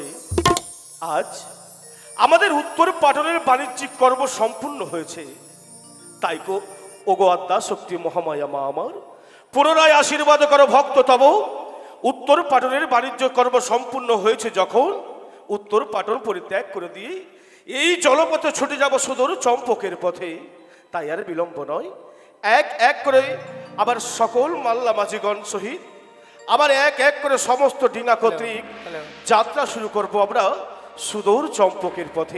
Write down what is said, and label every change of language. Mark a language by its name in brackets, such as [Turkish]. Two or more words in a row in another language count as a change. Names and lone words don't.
[Bangla] আজ আমাদের উত্তর পাটনের বাণিজ্যিক কর্ম সম্পূর্ণ হয়েছে। তাই কো ওগো আদ্যা শক্তি মহামায়া মা আমার পুনরায় আশীর্বাদ করো ভক্ত তব উত্তর পাটনের বাণিজ্য কর্ম সম্পূর্ণ হয়েছে যখন উত্তর পাটন পরিত্যাগ করে দিয়ে এই জলপথে ছুটে যাব সুদূর চম্পকের পথে। তাই আর বিলম্ব নয়, এক এক করে আবার সকল মাল্লা মাঝিগণ সহিত আবার এক এক করে সমস্ত ডিঙা কর্তৃক যাত্রা শুরু করব আমরা সুদূর চম্পকের পথে।